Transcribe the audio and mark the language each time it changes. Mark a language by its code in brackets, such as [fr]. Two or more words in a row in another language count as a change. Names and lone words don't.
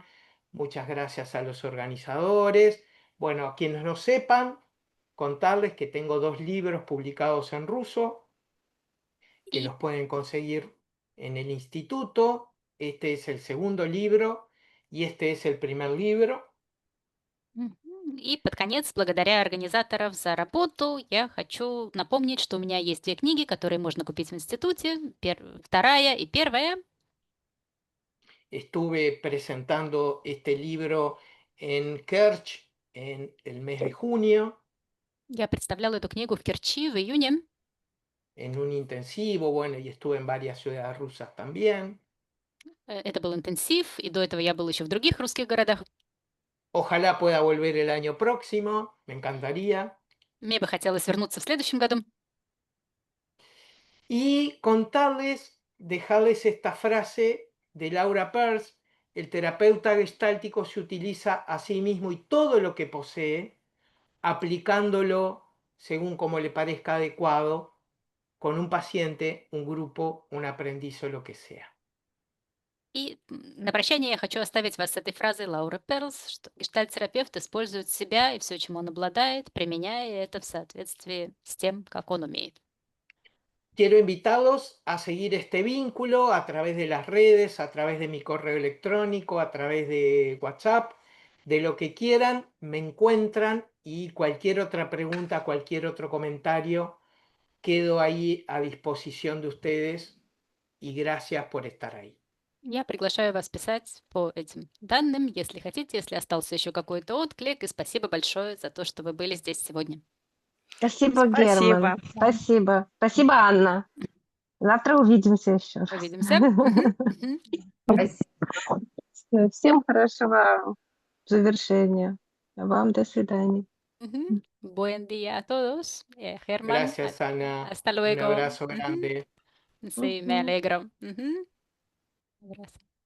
[es] Muchas gracias a los organizadores. Bueno, a quienes no sepan, contarles que tengo 2 libros publicados en ruso, que [ru] И, [es] los pueden conseguir en el instituto. Este es el segundo libro y este es el primer libro. [ru] и под конец, благодаря организаторов за работу, я хочу напомнить, что у меня есть 2 книги, которые можно купить в институте. Вторая и первая. [es] Estuve presentando este libro en Kerch en el mes de junio, [ru] Я представляла эту книгу в Керчи в июне. [es] en un intensivo, bueno, y estuve en varias ciudades rusas también. [ru] Это был интенсив, и до этого я был еще в других русских городах. [es] Ojalá pueda volver el año próximo, me encantaría. [ru] Мне бы хотелось вернуться в следующем году. [es] Y contarles, dejarles esta frase de Laura Peirce: el terapeuta gestáltico se utiliza a sí mismo y todo lo que posee, aplicándolo según como le parezca adecuado, con un paciente, un grupo, un aprendiz o lo que sea. [ru] И на прощание я хочу оставить вас с этой фразой Лауры Перлс, что гештальт-терапевт использует себя и все, чем он обладает, применяя это в соответствии с тем, как он умеет. [es] Quiero invitarlos a seguir este vínculo a través de las redes, a través de mi correo electrónico, a través de WhatsApp, de lo que quieran, me encuentran, y cualquier otra pregunta, cualquier otro comentario, quedo ahí a disposición de ustedes y gracias por estar ahí. [ru] Я приглашаю вас писать по этим данным, если хотите, если остался еще какой-то отклик, и спасибо большое за то, что вы были здесь сегодня. Спасибо, Спасибо. Герман. Спасибо. Спасибо, Анна. Завтра увидимся еще раз. Увидимся. Мгм. Всем хорошего завершения. А вам до свидания. Мгм. [es] Buen día a todos. Germán, Gracias, Ana. hasta Un luego. abrazo Мгм. grande. Sí, me alegro. Ujú. Abrazo.